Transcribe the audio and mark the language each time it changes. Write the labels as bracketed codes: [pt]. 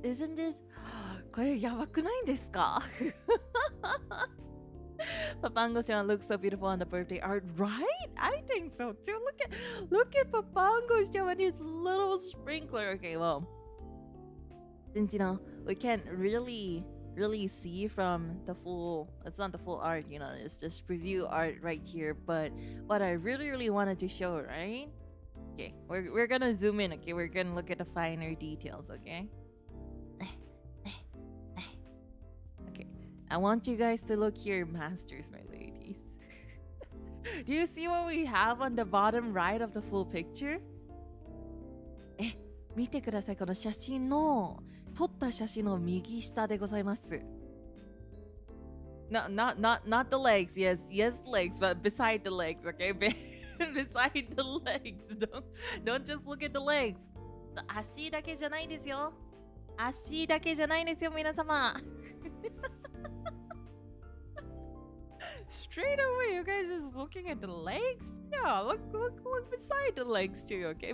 [en] Isn't this [ja] これやばくないんですか? [en] Papango-chan looks so beautiful on the birthday art, right? I think so too. Look at Papango-chan and his little sprinkler. Okay, well, since you know we can't really see from the full, it's not the full art, you know, it's just preview art right here, but what I really wanted to show, right? Okay, we're gonna zoom in. Okay, we're gonna look at the finer details. Okay, I want you guys to look here, masters, my ladies. Do you see what we have on the bottom right of the full picture? [ja] 見てください、この写真の撮った写真の右下でございます。 [en] Not the legs. Yes, legs, but beside the legs, okay? Beside the legs. Don't just look at the legs. [ja] 足だけじゃないですよ。足だけじゃないですよ、皆様。 [en] Straight away, you guys just looking at the legs? Yeah, look beside the legs too, okay?